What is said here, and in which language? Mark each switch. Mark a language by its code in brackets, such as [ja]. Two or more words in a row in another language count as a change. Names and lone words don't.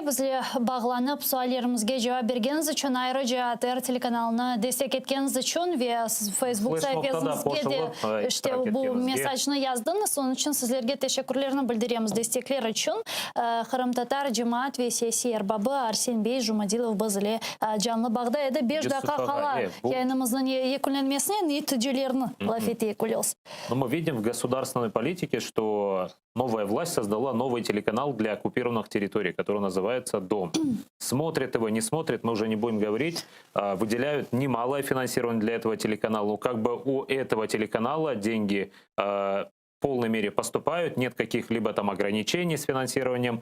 [crh] Bizle bağlanıp suallerimizge cevap bergeniz için ayrıca ATR telekanalına destek etkeniz için ve Facebook sayfamızga de işte bu mesajını yazdınız. Onun için sizlerge teşekkürlerini bildiremiz destekler için. Kırım Tatar Cemaat ve Siyasi Erbabı Arsenbey Jumadilov bizle canlı bağda edi. 5 dakika kala yayınımızın yekünlenmesine neticellerini laf ettiğimiz. [ru] Но мы видим в государственной политике, что новая власть создала новый телеканал для оккупированных территорий, который называется «Дом». Смотрят его, не смотрят, мы уже не будем говорить. Выделяют немалое финансирование для этого телеканала. Но как бы у этого телеканала деньги в полной мере поступают, нет каких-либо там ограничений с финансированием.